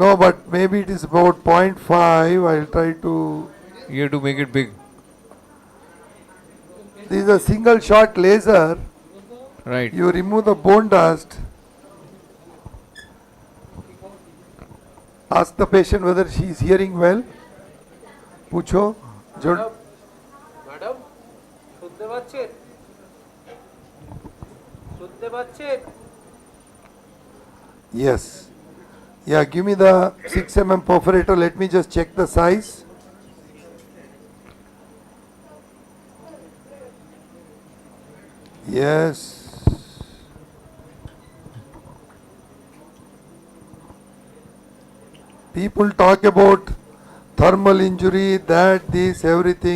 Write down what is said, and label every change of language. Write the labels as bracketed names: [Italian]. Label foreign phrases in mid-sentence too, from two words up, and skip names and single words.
[English] No, but maybe it is about 0.5. I'll try to. You have to make it big. This is a single shot laser. Right. You remove the bone dust. Ask the patient whether she is hearing well. [Hindi] Pucho. Jod. [Bangla] ম্যাডাম শুনতে পাচ্ছেন শুনতে পাচ্ছেন [English] Yes. Yeah, give me the 6 mm perforator. Let me just check the size. Yes. People talk about thermal injury, that, this, everything.